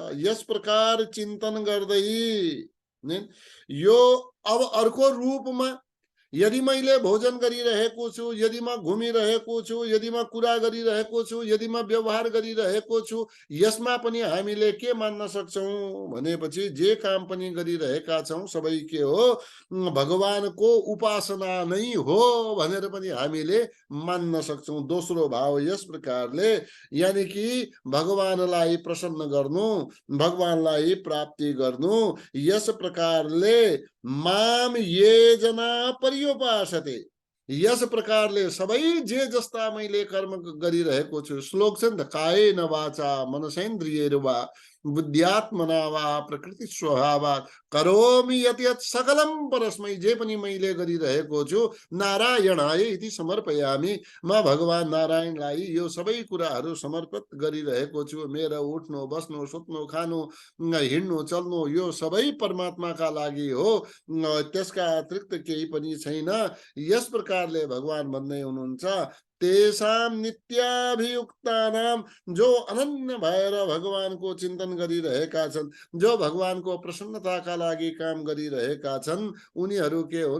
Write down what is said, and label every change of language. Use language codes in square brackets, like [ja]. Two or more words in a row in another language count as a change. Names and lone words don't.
[ne] यस प्रकार चिन्तन गर्दै नि यो अब अर्को रूपमा यदि मैले भोजन गरिरहेको छु, यदि म घुमिरहेको छु, यदि म कुरा गरिरहेको छु, यदि म व्यवहार गरिरहेको छु, यसमा पनि हामीले के मान्न सक्छौं भनेपछि जे काम पनि गरिरहेका छौं सबै के हो? भगवानको उपासना नै हो भनेर पनि हामीले मान्न सक्छौं। दोस्रो भाव यस प्रकारले, यानी कि भगवानलाई प्रसन्न गर्नु, भगवानलाई प्राप्ति गर्नु, यस प्रकारले [sa] माम ये जना पर्युपासते, [ne] यस प्रकारले सबै जे जस्ता मैले कर्म गरिरहेको छु। श्लोक छ नि त, [sa] कायेन वाचा मनसेन्द्रियैर्वा बुद्ध्यात्मना वा प्रकृति स्वभावात् करोमि यत् यत् सकलम परस्मै, [ne] जे पनि मैले गरिरहेको छु [sa] नारायणाय इति समर्पयामि, [ne] म भगवान नारायणलाई यो सबै कुराहरू समर्पित गरिरहेको छु। मेरो उठ्नु, बस्नु, सुत्नु, खानु, हिँड्नु, चल्नु यो सबै परमात्माका लागि हो, त्यसका अतिरिक्त केही पनि छैन। यस प्रकारले भगवान भन्दै हुनुहुन्छ, [sa] तेषाम नित्याभियुक्तानाम, [ne] जो अनन्य भएर भगवानको चिन्तन गरिरहेका छन्, जो भगवानको प्रसन्नताका लागि काम गरिरहेका छन्, उनीहरू के हुन्?